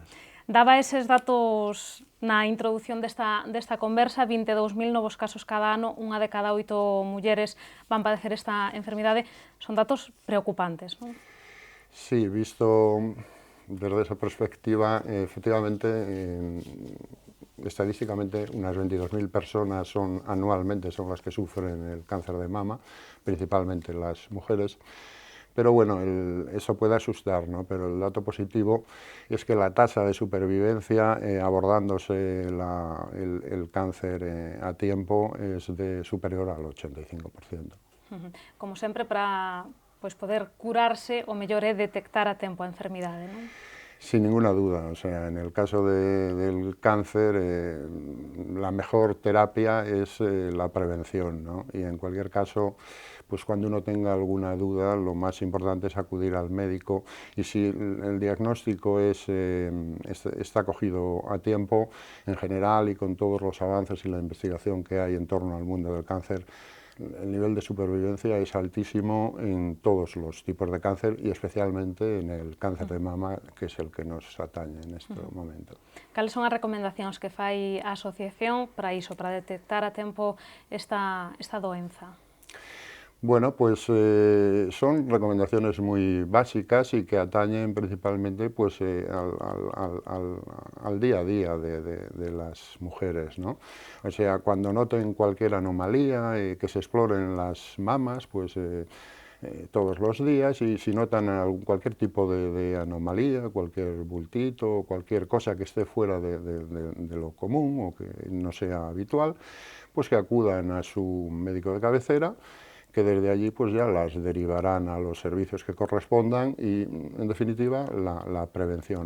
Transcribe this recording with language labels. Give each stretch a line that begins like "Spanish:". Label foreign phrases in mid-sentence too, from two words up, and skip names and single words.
Galician: Daba eses datos na introdución desta conversa, 22.000 novos casos cada ano, unha de cada 8 mulleres van padecer esta enfermidade. Son datos preocupantes, non?
Spanish: Sí, visto desde esa perspectiva, efectivamente, estadísticamente unas 22.000 personas anualmente son las que sufren el cáncer de mama, principalmente las mujeres. Pero bueno, eso puede asustar, ¿no? Pero el dato positivo es que la tasa de supervivencia abordándose el cáncer a tiempo es superior al 85%.
Galician: Como sempre, para poder curarse, o mellor é detectar a tempo a enfermidade, non?
Spanish: Sin ninguna duda, o sea, en el caso del cáncer, la mejor terapia es la prevención, ¿no? Y en cualquier caso, pues cuando uno tenga alguna duda, lo más importante es acudir al médico, y si el diagnóstico está cogido a tiempo, en general, y con todos los avances y la investigación que hay en torno al mundo del cáncer, el nivel de supervivencia es altísimo en todos los tipos de cáncer y especialmente en el cáncer de mama, que es el que nos atañe en este momento.
Galician: Cales son as recomendacións que fai a asociación para iso, para detectar a tempo esta doenza?
Spanish: Bueno, pues son recomendaciones muy básicas y que atañen principalmente pues, al día a día de las mujeres, ¿no? O sea, cuando noten cualquier anomalía, que se exploren las mamas, pues todos los días, y si notan cualquier tipo de anomalía, cualquier bultito, cualquier cosa que esté fuera de lo común o que no sea habitual, pues que acudan a su médico de cabecera, que desde allí pues ya las derivarán a los servicios que correspondan y, en definitiva, la prevención.